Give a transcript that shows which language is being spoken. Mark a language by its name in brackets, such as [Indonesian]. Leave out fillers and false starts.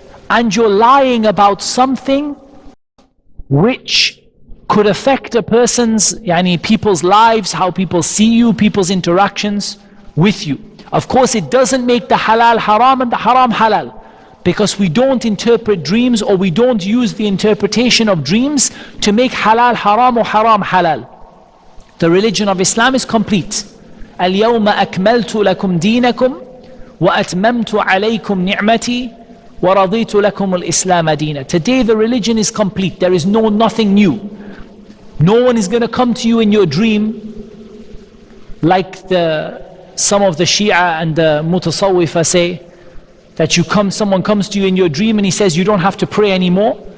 [English] And you're lying about something which could affect a person's, people's lives, how people see you, people's interactions with you. Of course, it doesn't make the halal haram and the haram halal, because we don't interpret dreams, or we don't use the interpretation of dreams to make halal haram or haram halal. The religion of Islam is complete. [Arabic] اليوم أكملت لكم دينكم وأتممت عليكم نعمتي ورضيت لكم الإسلام دينا. [English] Today the religion is complete. There is nothing new. No one is going to come to you in your dream like some of the Shia and the Mutasawwifa say, that someone comes to you in your dream and he says you don't have to pray anymore.